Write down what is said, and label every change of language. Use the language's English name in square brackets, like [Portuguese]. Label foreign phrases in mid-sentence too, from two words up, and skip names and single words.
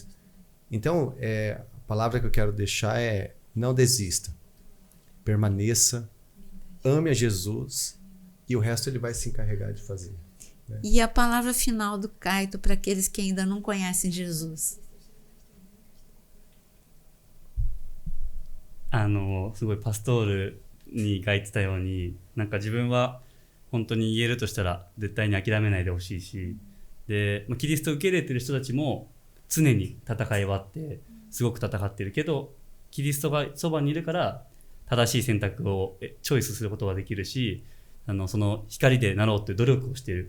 [Portuguese] Então, a palavra que eu quero deixar é: não desista, permaneça, ame a Jesus e o resto ele vai se encarregar de fazer. Né? E a palavra final do Caito para aqueles que ainda não conhecem Jesus? [Japanese] すごいパストールに書いてたように、なんか自分は本当に言えるとしたら絶対に諦めないでほしいし、で、キリストを受け入れてる人たちも常に戦いはあってすごく戦ってるけど、キリストがそばにいるから正しい選択をチョイスすることができるし、その光でなろうという努力をしている。